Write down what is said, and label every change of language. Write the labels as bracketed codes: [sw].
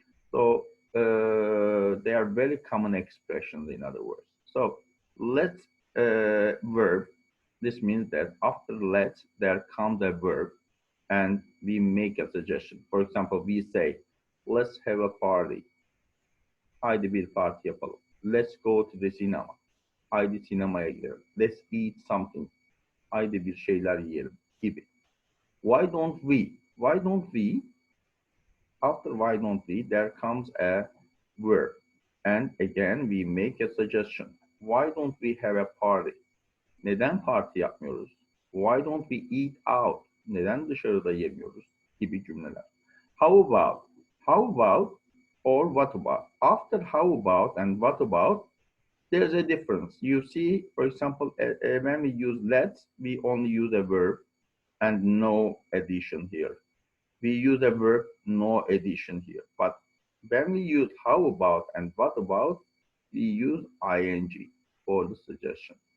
[en] So they are very common expressions, in other words. So let's verb. This means that after let's, there comes a verb and we make a suggestion. For example, we say, let's have a party. [tr] Haydi bir parti yapalım. [en] Let's go to the cinema. [tr] Haydi sinemaya gidelim. [en] Let's eat something. [tr] Haydi bir şeyler yiyelim gibi. [en] Why don't we? Why don't we? After why don't we, there comes a verb. And again, we make a suggestion. Why don't we have a party? [tr] Neden parti yapmıyoruz? [en] Why don't we eat out? [tr] Neden dışarıda yemiyoruz? Gibi cümleler. [en] How about? How about or what about? After how about and what about, there's a difference. You see, for example, when we use let's, we only use a verb and no addition here. we use a verb, no addition here. But when we use how about and what about, we use ing for the suggestion.